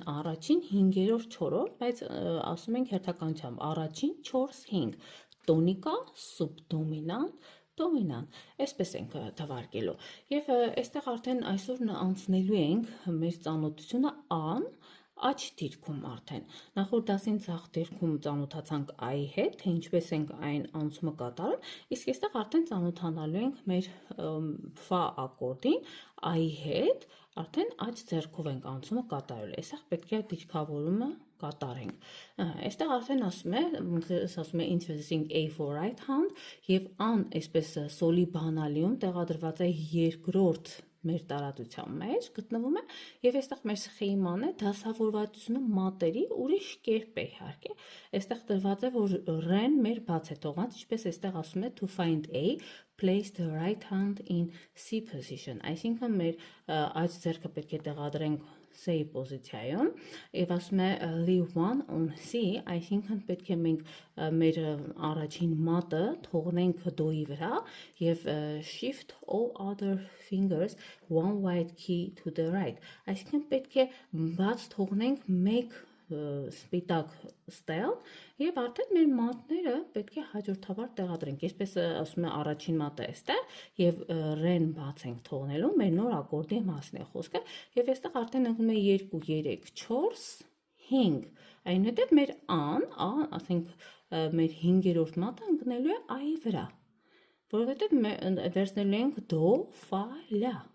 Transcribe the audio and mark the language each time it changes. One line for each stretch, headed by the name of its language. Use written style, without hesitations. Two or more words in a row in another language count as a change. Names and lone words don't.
Armenian: առաջին 5-րդ 4-րդ, բայց ասում ենք հերթականությամբ առաջին 4-5 տոնիկա, սուբդոմինանտ, դոմինանտ, այսպես ենք թվարկելու։ Եվ այստեղ արդեն այսօր անցնելու ենք մեր ծանոթությունը ան, աջ դիրքում արդեն։ Նախորդ դասին ցախ դիրքում ծանոթացանք I-ի հետ, թե ինչպես ենք այն անցումը կատարում, իսկ այստեղ արդեն ծանոթանալու ենք մեր ֆա ակորդին, I-ի հետ, արդեն աջ ձեռքով ենք անցումը կատարել։ Այստեղ պետք է դիրքավորումը կատարենք։ Այստեղ արդեն ասում է
English: introducing A for right hand,
Armenian: և ան այսպես սոլի բանալիում տեղադրված է երկրորդ մեր տարածության մեջ գտնվում է, և այստեղ մեր սխեման է դասավորվածությունը մատերի ուրիշ կերպ է իհարկե, այստեղ տրված է, որ ռեն մեր բաց է թողած, ինչպես այստեղ ասում է
English: to find A, place the right hand in C position,
Armenian: այսինքն մեր աջ ձեռքը պետք է տեղադրենք C-ի պոզիցիայում, և ասում է
English: leave one on C,
Armenian: այսինքն պետք է մենք մեր առաջին մատը թողնենք դոյի վրա և
English: shift all other fingers one white key to the right,
Armenian: այսինքն պետք է բաց թողնենք մեկ սպիտակ ստել և արդեն մեր մատները պետք է հաջորդաբար տեղադրենք, այսպես ասում է առաջին մատը այստեղ և ռեն բաց ենք թողնելու, մեր նոր ակորդի մասն է խոսքը, և այստեղ արդեն ընկնում է 2, 3, 4, 5, այնուհետև մեր ան, ասենք մեր 5-րդ մատը ընկնելու է I-ի վրա, որովհետև վերցնելու ենք դո, ֆա, լա,